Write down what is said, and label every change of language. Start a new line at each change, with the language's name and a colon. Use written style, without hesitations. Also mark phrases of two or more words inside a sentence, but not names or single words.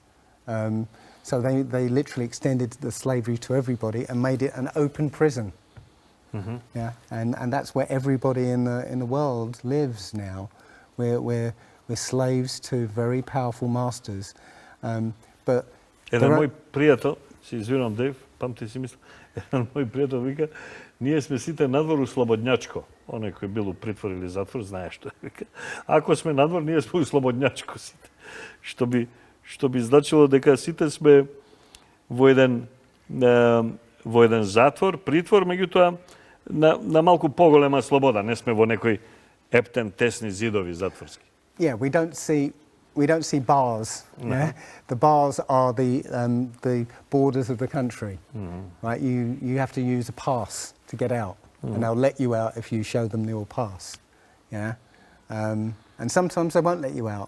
English: So they literally extended the slavery to everybody and made it an open prison. Yeah, and that's where everybody in the world lives now. We're slaves to very powerful masters. But
Macedonian: еден мој пријател, се извинувам Дејв, памти си мислам, еден мој пријател вика, ние сме сите надвор у слободњачко. Оној кој бил у притвор или затвор, знае што е. Вика, ако сме надвор, ние сме у слободњачко сите. Што би значило дека сите сме во еден затвор, притвор, меѓутоа на малку поголема слобода. Не сме во некој ептен, тесни зидови затворски.
English: Yeah, we don't see bars. No. Yeah? The bars are the borders of the country. Right? You have to use a pass to get out, and they'll let you out if you show them your pass. Yeah, and sometimes they won't let you out.